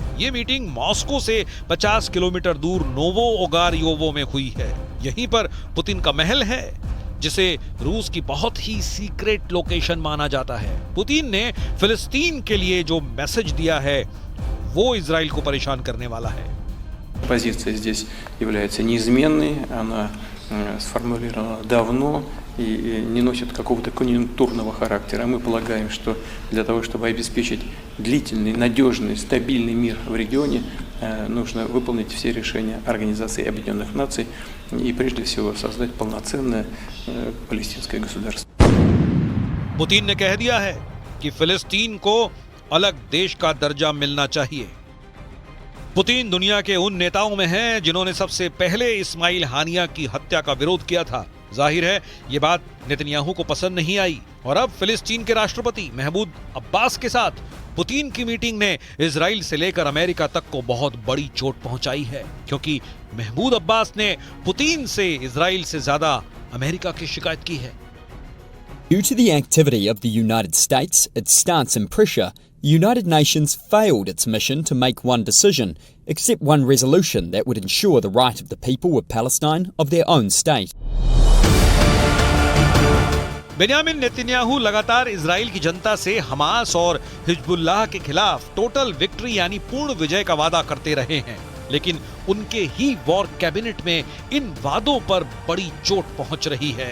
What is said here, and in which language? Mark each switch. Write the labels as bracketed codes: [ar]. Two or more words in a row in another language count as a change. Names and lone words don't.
[hi] ये मीटिंग मॉस्को से 50 किलोमीटर दूर नोवो ओगारियोवो में हुई है। यहीं पर पुतिन का महल है, जिसे रूस की बहुत ही [en] secret location [hi] माना जाता है। पुतिन ने फिलिस्तीन के लिए जो मैसेज दिया है वो इजराइल को परेशान करने वाला है। [ru] Позиция здесь является неизменной, она сформулирована давно и не носит какого-то конъюнктурного характера. Мы полагаем, что для того, чтобы обеспечить длительный, надежный, стабильный мир в регионе, нужно выполнить все решения Организации Объединенных Наций и прежде всего создать полноценное палестинское государство. [hi] पुतिन ने कह दिया है कि फिलिस्तीन को अलग देश का दर्जा मिलना चाहिए। पुतिन दुनिया के उन नेताओं में हैं जिन्होंने सबसे पहले इस्माइल हानिया की हत्या का विरोध किया था। जाहिर है ये बात नेतन्याहू को पसंद नहीं आई और अब फिलिस्तीन के राष्ट्रपति महमूद अब्बास के साथ पुतिन की मीटिंग ने इजराइल से लेकर अमेरिका तक को बहुत बड़ी चोट पहुंचाई है, क्योंकि महमूद अब्बास ने पुतिन से इजराइल से ज्यादा अमेरिका की शिकायत की है। [en] Due to the activity of the United States, its stance and pressure, the United Nations failed its mission to make one decision, except one resolution that would ensure the right of the people of Palestine of their own state. [hi] बेन्यामिन नेतन्याहू लगातार इजराइल की जनता से हमास और हिजबुल्लाह के खिलाफ [en] total victory [hi] यानी पूर्ण विजय का वादा करते रहे हैं, लेकिन उनके ही [en] war cabinet [hi] में इन वादों पर बड़ी चोट पहुंच रही है।